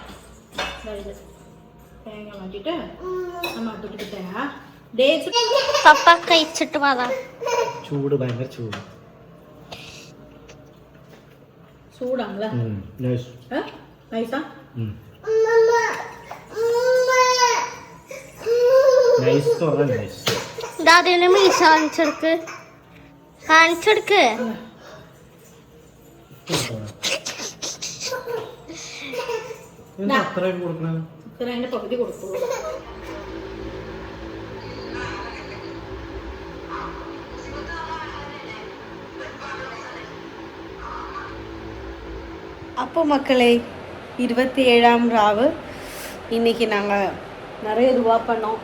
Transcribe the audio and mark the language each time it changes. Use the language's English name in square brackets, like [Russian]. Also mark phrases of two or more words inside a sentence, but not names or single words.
[Tamil] தேங்காய் மாட்டிட்டு அம்மா தொட்டுக்கிட்டேங்க. டேட்ஸ் [Malayalam] പപ്പ കഴിച്ചിട്ട് വാ. ചൂട് ഭയങ്കര ചൂട്. ചൂടാണല്ലേ? നൈസ്. നൈസാ? നൈസ് തോന്നാ നൈസ്. ദാദിനെ മീശ കാണിച്ചെടുക്ക്. അത്രയും കൊടുക്കണം. അതിന്റെ പകുതി കൊടുക്കുള്ളൂ. [Tamil] அப்போ மக்களே, 27ஆம் ராவு. இன்றைக்கி நாங்கள் நிறைய இதுவாக பண்ணோம்.